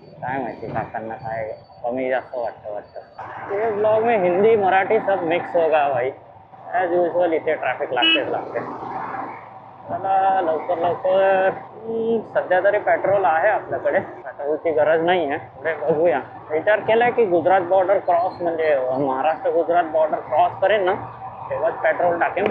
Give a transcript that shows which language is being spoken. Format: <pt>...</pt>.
<mr>काय माहिती काकांना काय कमी जास्त वाटतं.</mr> <hi>ये ब्लॉग में हिंदी मराठी सब मिक्स होगा भाई.</hi> <en>as usual</en> <mr>इथे ट्रॅफिक लागते. चला लवकर सध्या तरी पेट्रोल आहे आपल्याकडे. पेट्रोलची गरज नाही आहे. पुढे बघूया. विचार केला की गुजरात बॉर्डर क्रॉस म्हणजे महाराष्ट्र गुजरात बॉर्डर क्रॉस करेन ना तेव्हाच पेट्रोल टाकेन.</mr>